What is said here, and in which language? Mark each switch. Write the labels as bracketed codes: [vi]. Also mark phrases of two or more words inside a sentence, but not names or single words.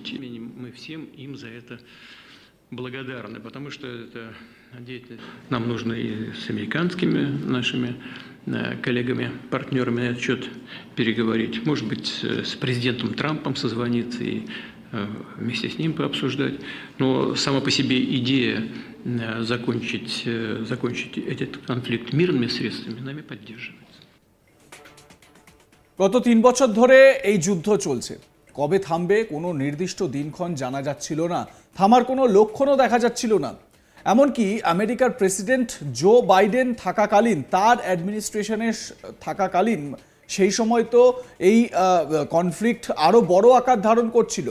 [ru] Мы всем им за это благодарны, потому что это деятельность нам нужно и с американскими нашими коллегами, партнерами на этот счет переговорить. Может быть, с президентом Трампом созвониться и вместе с ним пообсуждать. Но сама по себе идея закончить этот конфликт мирными средствами нами поддерживается. [bn] গত 3 বছর ধরে এই যুদ্ধ চলছে। কবে থামবে কোনো নির্দিষ্ট দিনক্ষণ জানা যাচ্ছিল না, থামার কোনো লক্ষণও দেখা যাচ্ছিল না। এমনকি আমেরিকার প্রেসিডেন্ট জো বাইডেন থাকাকালীন, তার অ্যাডমিনিস্ট্রেশনের থাকাকালীন, সেই সময় তো এই কনফ্লিক্ট আরও বড় আকার ধারণ করছিল।